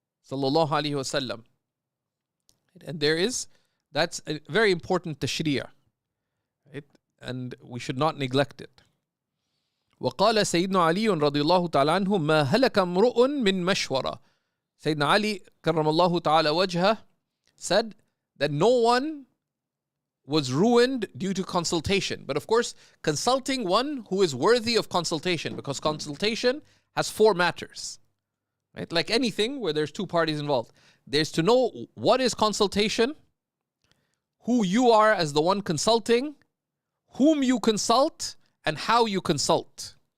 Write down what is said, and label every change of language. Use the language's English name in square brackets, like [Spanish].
[Arabic] Sallallahu alaihi wasallam. [English] And that's a very important tashri'ah, right? And we should not neglect it. [Arabic] وقال سيدنا علي رضي الله تعالى عنه ما هلك امرؤ من مشورة. [English] Sayyidina Ali [Arabic] كرم الله تعالى وجهه [English] said that no one was ruined due to consultation. But of course, consulting one who is worthy of consultation, because consultation has four matters. Right? Like anything where there's two parties involved. There's to know what is consultation, who you are as the one consulting, whom you consult, and how you consult.